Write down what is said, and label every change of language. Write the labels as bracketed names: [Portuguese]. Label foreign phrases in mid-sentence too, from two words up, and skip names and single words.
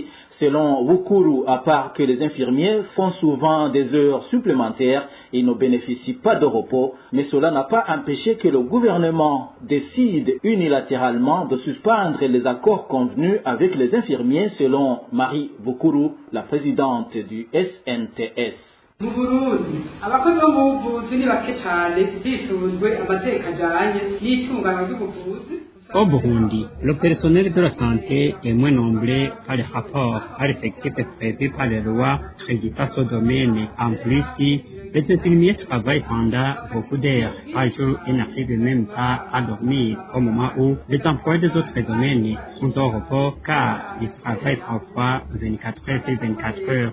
[French] Selon Wukuru, à part que les infirmiers font souvent des heures supplémentaires, ils ne bénéficient pas de repos, mais cela n'a pas empêché que le gouvernement décide unilatéralement de suspendre les accords convenus avec les infirmiers, selon Marie Wukuru, la présidente du SNTS. [Rundi] mu Burundi abakozi bo mu buvuzi ni bake cyane hisunzwe amategeko ajyanye n'itunganywa ry'ubuvuzi. [French] Au Burundi, le personnel de la santé est moins nombreux par les rapports à l'effectif prévu par les lois régissant ce domaine. En plus, les infirmiers travaillent pendant beaucoup d'heures par jour et n'arrivent même pas à dormir au moment où les employés des autres domaines sont au repos car ils travaillent parfois 24 heures sur 24 heures.